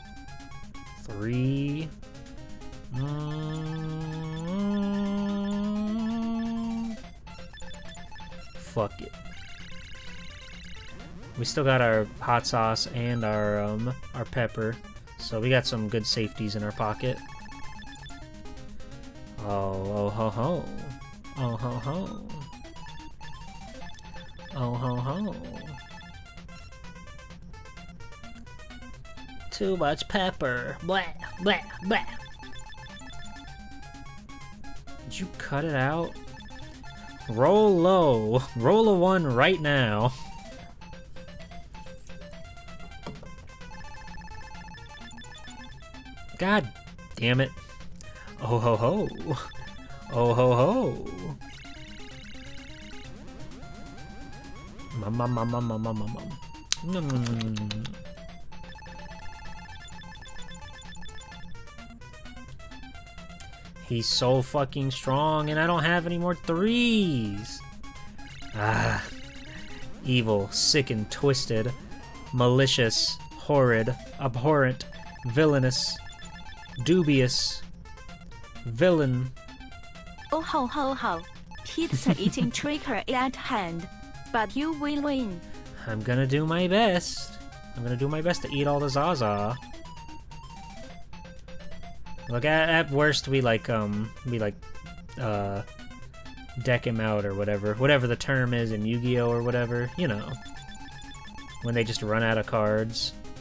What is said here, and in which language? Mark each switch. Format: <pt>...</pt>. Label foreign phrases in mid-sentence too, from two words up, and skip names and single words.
<en>3. fuck it. We still got our hot sauce and our pepper, so we got some good safeties in our pocket. Oh ho ho. Oh ho ho. Oh ho ho. Too much pepper. Blah blah blah. Did you cut it out? Roll low. Roll a 1 right now. God damn it. Oh ho ho. Oh ho ho. Mum mum mum mum mum mum mum. Mm. He's so fucking strong, and I don't have any more 3s. Ah. Evil, sick and twisted, malicious, horrid, abhorrent, villainous, dubious, villain. Oh ho ho ho. Pizza eating trickery at hand. But you will win. I'm gonna do my best. I'm gonna do my best to eat all the Zaza. Look, at worst we deck him out or whatever the term is in Yu-Gi-Oh or whatever, you know, when they just run out of cards.</en>